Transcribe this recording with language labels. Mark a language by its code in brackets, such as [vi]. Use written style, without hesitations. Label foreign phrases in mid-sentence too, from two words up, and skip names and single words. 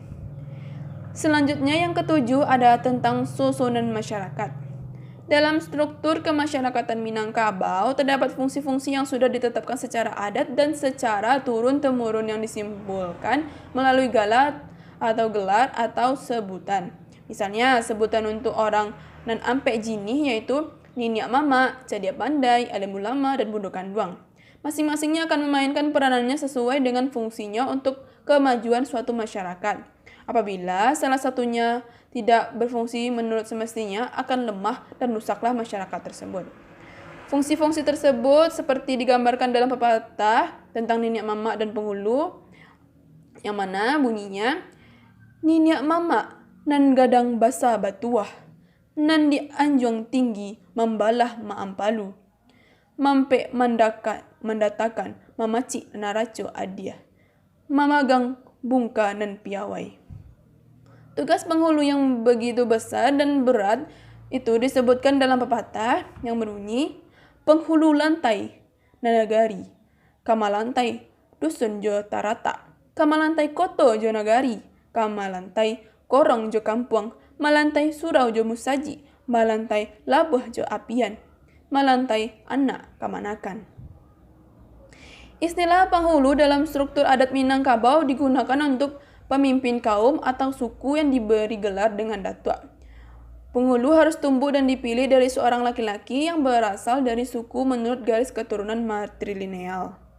[id] Selanjutnya yang ketujuh adalah tentang susunan masyarakat. Dalam struktur kemasyarakatan Minangkabau terdapat fungsi-fungsi yang sudah ditetapkan secara adat dan secara turun-temurun yang disimpulkan melalui gelar atau sebutan. Misalnya sebutan untuk [min] orang nan ampe jinih [id] yaitu Niniak Mama, Cadia Pandai, Alim Ulama, dan Bundo Kanduang. Masing-masingnya akan memainkan peranannya sesuai dengan fungsinya untuk kemajuan suatu masyarakat. Apabila salah satunya tidak berfungsi menurut semestinya, akan lemah dan rusaklah masyarakat tersebut. Fungsi-fungsi tersebut seperti digambarkan dalam pepatah tentang Niniak Mama dan Penghulu, yang mana bunyinya, [min] "Niniak Mama nan gadang basa batuah, nan di anjuang tinggi membalah maampalu, mampe mendatakan mamaci naraco adia, mamagang bungka nan piawai." [id] Tugas penghulu yang begitu besar dan berat itu disebutkan dalam pepatah yang berbunyi, [min] "Penghulu lantai nanagari, kamalantai dusun jo tarata, kamalantai koto jo nagari, kamalantai korong jo kampuang, malantai surau jo musaji, malantai labuh jo apian, malantai anak kamanakan." [id] Istilah penghulu dalam struktur adat Minangkabau digunakan untuk pemimpin kaum atau suku yang diberi gelar dengan datua. Penghulu harus tumbuh dan dipilih dari seorang laki-laki yang berasal dari suku menurut garis keturunan matrilineal.